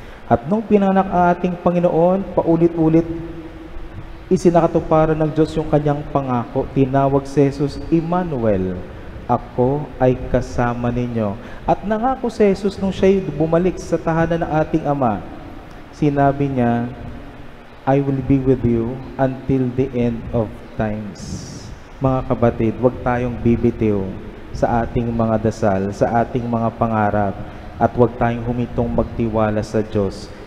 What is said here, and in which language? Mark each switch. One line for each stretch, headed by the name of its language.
Filipino: At nung pinanganak ang ating Panginoon, paulit-ulit, isinakatuparan ng Diyos yung kanyang pangako. Tinawag si Jesus, Emmanuel, ako ay kasama ninyo. At nangako si Jesus nung siya'y bumalik sa tahanan ng ating Ama. Sinabi niya,
English: I will be with you until the end of times.
Filipino: Mga kabatid, huwag tayong bibitiw sa ating mga dasal, sa ating mga pangarap, at huwag tayong humitong magtiwala sa Diyos.